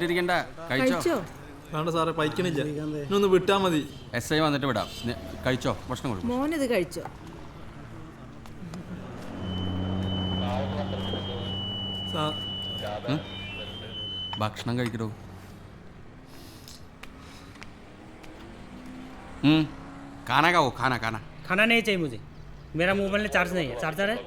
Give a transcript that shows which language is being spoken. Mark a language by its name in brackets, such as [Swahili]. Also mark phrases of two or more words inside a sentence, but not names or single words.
[Malayalam] ഏയ് വിശന്നിട്ടിരിക്കണ്ട, കഴിച്ചോ. വേണ്ട സാറേ പൈക്കണില്ല, ഇന്നൊന്ന് വിട്ടാൽ മതി. SI വന്നിട്ട് വിടാം. കഴിച്ചോ, ഭക്ഷണം കൊടുക്കും. മോനിത് കഴിച്ചോ? ഭക്ഷണം കഴിക്കടോ. [Hindi] खाना का हो, खाना खाना खाना नहीं चाहिए मुझे, मेरा मोबाइल में चार्ज नहीं है. चार्जर है